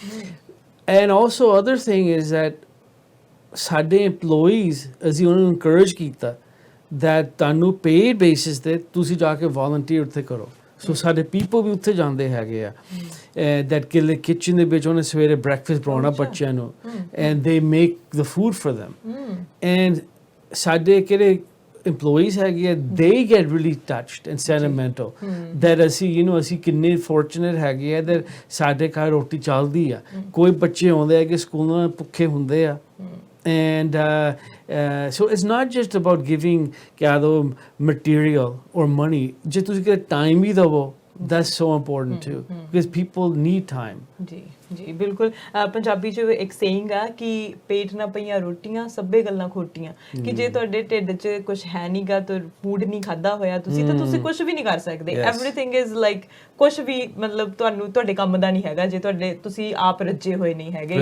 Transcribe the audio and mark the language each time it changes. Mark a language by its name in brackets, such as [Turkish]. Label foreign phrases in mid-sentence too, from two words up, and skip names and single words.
[English] And also other thing is that [Punjabi] ਸਾਡੇ EMPLOYEES ਅਸੀਂ ਉਹਨਾਂ ਨੂੰ ਇਨਕਰੇਜ ਕੀਤਾ that ਤੁਹਾਨੂੰ [English] paid basis [Punjabi] ਤੇ ਤੁਸੀਂ ਜਾ ਕੇ ਵੋਲੰਟੀਅਰ ਉੱਥੇ ਕਰੋ। ਸੋ ਸਾਡੇ ਪੀਪਲ ਵੀ ਉੱਥੇ ਜਾਂਦੇ ਹੈਗੇ ਆ that ਕਿਚਨ ਦੇ ਵਿੱਚ ਉਹਨੇ ਸਵੇਰੇ ਬ੍ਰੈਕਫਾਸਟ ਬਣਾਉਣਾ ਬੱਚਿਆਂ ਨੂੰ, [English] and they make the food for them, and [Punjabi] ਸਾਡੇ ਕਿਹੜੇ EMPLOYEES ਹੈਗੇ ਆ, [English] they get really touched and sentimental that [Punjabi] ਅਸੀਂ ਅਸੀਂ ਕਿੰਨੇ fortunate ਹੈਗੇ ਆ that ਸਾਡੇ ਘਰ ਰੋਟੀ ਚੱਲਦੀ ਆ। ਕੋਈ ਬੱਚੇ ਆਉਂਦੇ ਆ ਕਿ ਸਕੂਲੋਂ ਭੁੱਖੇ ਹੁੰਦੇ ਆ, [English] and so it's not just about giving material or money, [Punjabi] ਜੇ ਤੁਸੀਂ ਕਿ time ਵੀ ਦਵੋ, [English] that's so important too, because people need time। [Punjabi] ਜੀ ਬਿਲਕੁਲ। ਪੰਜਾਬੀ 'ਚ ਇੱਕ ਸੇਇੰਗ ਆ ਕਿ ਪੇਟ ਨਾ ਪਈਆਂ ਰੋਟੀਆਂ ਸਭੇ ਗੱਲਾਂ ਖੋਟੀਆਂ, ਕਿ ਜੇ ਤੁਹਾਡੇ ਢਿੱਡ 'ਚ ਕੁਝ ਹੈ ਨਹੀਂਗਾ, ਤਾਂ ਫੂਡ ਨਹੀਂ ਖਾਦਾ ਹੋਇਆ ਤੁਸੀਂ, ਤਾਂ ਤੁਸੀਂ ਕੁਝ ਵੀ ਨਹੀਂ ਕਰ ਸਕਦੇ। [English] Everything is like [Punjabi] ਕੁਝ ਵੀ ਮਤਲਬ ਤੁਹਾਡੇ ਕੰਮ ਦਾ ਨਹੀਂ ਹੈਗਾ ਜੇ ਤੁਸੀਂ ਆਪ ਰੱਜੇ ਹੋਏ ਨਹੀਂ ਹੈਗੇ।